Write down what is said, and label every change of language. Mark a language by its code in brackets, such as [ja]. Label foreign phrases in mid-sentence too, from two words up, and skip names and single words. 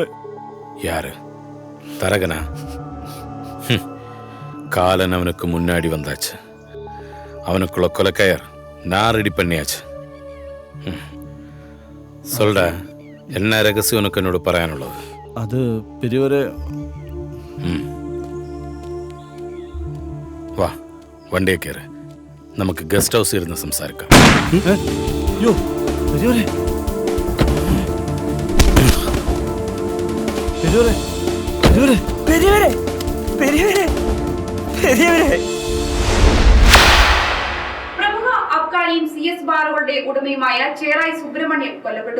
[ta] யாரு? தரகனா? காலன் அவனுக்கு முன்னாடி வந்தாச்சு. அவனுக்குள்ள கொலைக்கயர் நான் ரெடி பண்ணியாச்சு. சொல்டா, என்ன ரகசியம் உனக்கு என்னோட പറയാനുള്ളത്? அது பெரியவரே. [ml] വാ, വണ്ടിയെ കയറ്. നമുക്ക് ഗസ്റ്റ് ഹൗസിൽ ഇരുന്ന് സംസാരിക്കാം. പ്രമുഖ അബ്കാരിയും CS ബാറുകളുടെ ഉടമയുമായ ചേറായി സുബ്രഹ്മണ്യം കൊല്ലപ്പെട്ടു.